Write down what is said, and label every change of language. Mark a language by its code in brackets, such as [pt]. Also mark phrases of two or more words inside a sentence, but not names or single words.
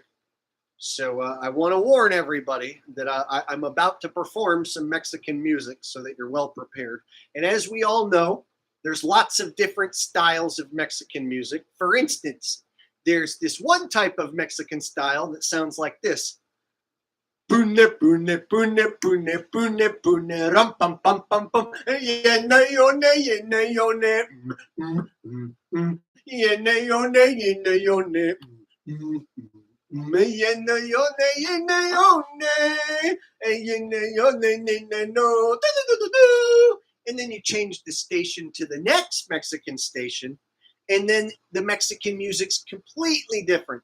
[en] So I want to warn everybody that I'm about to perform some Mexican music so that you're well prepared. And as we all know, there's lots of different styles of Mexican music. For instance, there's this one type of Mexican style that sounds like this. Pune, pune, pune, pune, pune, pune, ram, pam, pam, pam, pam, yene, yone, yene, yone, yene, yone, yene, yone, yene, yone, no. And then you change the station to the next Mexican station, and then the Mexican music's completely different.